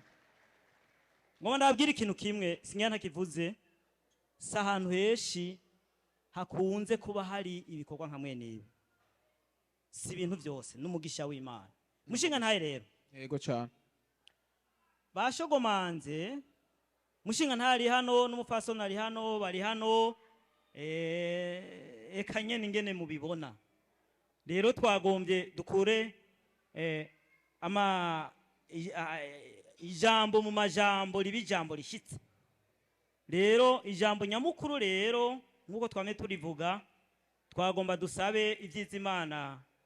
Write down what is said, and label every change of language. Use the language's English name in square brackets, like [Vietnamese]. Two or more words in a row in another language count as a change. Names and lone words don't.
[Rundi] ngo ndabwira ikintu kimwe sinya ntakivuze, sa ahantu heshi hakunze kuba hari ibikorwa nka mwene ibi, si ibintu byose n'umugisha w'Imana. Mushinga ntaye rero, Yego cyane. bashogomanze mushinga ntari hano n'umufasoni ari hano, bari hano, eka nyene ingene mubibona. Rero twagombye dukure ijambo mu majambo riba ijambo rishitse. Rero ijambo nyamukuru rero nkuko twame turivuga, twagomba dusabe ivyiza Imana